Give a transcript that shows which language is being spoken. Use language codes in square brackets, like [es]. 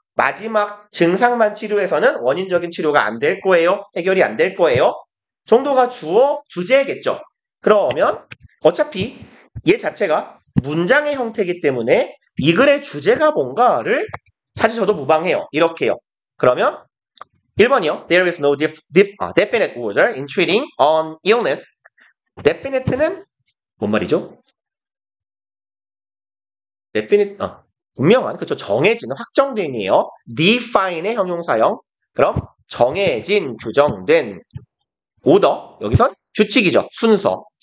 [ko] 마지막 증상만 치료해서는 원인적인 치료가 안 될 거예요. 해결이 안 될 거예요. 정도가 주어, 주제겠죠. 그러면 어차피 얘 자체가 문장의 형태이기 때문에 이 글의 주제가 뭔가를 찾으셔도 무방해요. 이렇게요. 그러면 1번이요. [en] There is no definite order in treating on illness. [ko] definite는 뭔 말이죠? definite, 분명한, 그렇죠. 정해진, 확정된이에요. define의 형용사형. 그럼 정해진, 규정된 order, 여기선 규칙이죠. 순서.